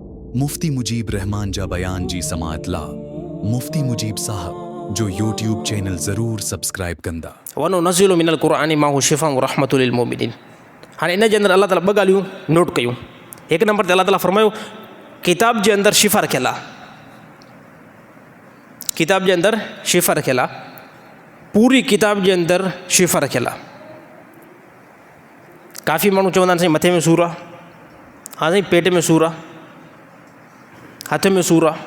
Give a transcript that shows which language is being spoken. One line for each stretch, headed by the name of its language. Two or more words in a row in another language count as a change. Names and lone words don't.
Sindhi: मुफ्ती मुजीब रहमान जा बयान जी समात ला मुफ्ती मुजीब साहब जो यूट्यूब चैनल ज़रूर सब्सक्राइब कंदा।
Arabic: وننزل من القرآن ما هو شفاء ورحمة للمؤمنين.
Sindhi: हाणे इन जे अंदरि अल्लाह ताला ॿ ॻाल्हियूं नोट कयूं। हिकु नंबर ते अल्लाह ताला फरमायो किताब जे अंदरि शिफ़ा रखियल आहे, किताब जे अंदरि शिफ़ा रखियल आहे, पूरी किताब जे अंदरि शिफ़ा रखियल आहे। काफ़ी माण्हू चवंदा आहिनि साईं मथे में सूरु आहे, हा साईं पेट में सूरु आहे, हथ में सूरु आहे।